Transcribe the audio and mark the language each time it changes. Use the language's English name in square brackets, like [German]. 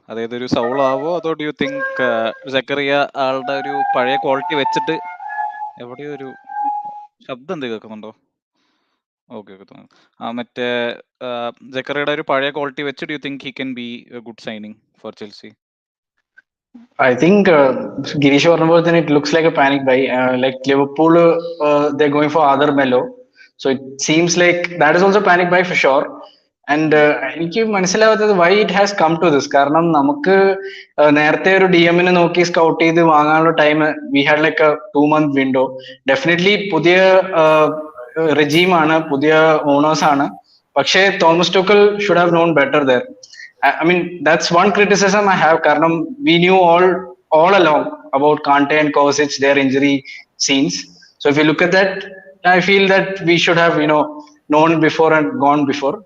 [Malayalam] അതായത് ഒരു സൗൾ ആവോ അതോ [English] do you think [Malayalam] സക്കറിയ ആളുടെ ഒരു പഴയ ക്വാളിറ്റി വെച്ചിട്ട് എവിടെയോ ഒരു ശബ്ദം എന്ത് കേൾക്കുന്നുണ്ടോ? [English] okay [Malayalam] മറ്റേ ജക്കറിയുടെ ഒരു പഴയ ക്വാളിറ്റി വെച്ച് [English] Do you think he can be a good signing for Chelsea? I think Girish [Malayalam] പറഞ്ഞപ്പോൾ തന്നെ [English] it looks like a panic buy. Like Liverpool, they're going for Adar Melo. So it seems like that is also panic buy for sure. And [Malayalam] എനിക്ക് മനസ്സിലാവാത്തത് [English] why it has come to this. [Malayalam] കാരണം നമുക്ക് നേരത്തെ ഒരു DM-നെ നോക്കി scout ചെയ്ത് വാങ്ങാനുള്ള time [English] we had like a 2-month window. [Malayalam] Definitely പുതിയ regime-ആണ്, പുതിയ ഓണേഴ്സ്-ആണ്. പക്ഷേ Thomas Tuchel [English] should have known better there. I mean, that's one criticism I have. Karnam, we knew all along about Kante and Kovacic, their injury scenes. So if you look at that, I feel that we should have, known before and gone before.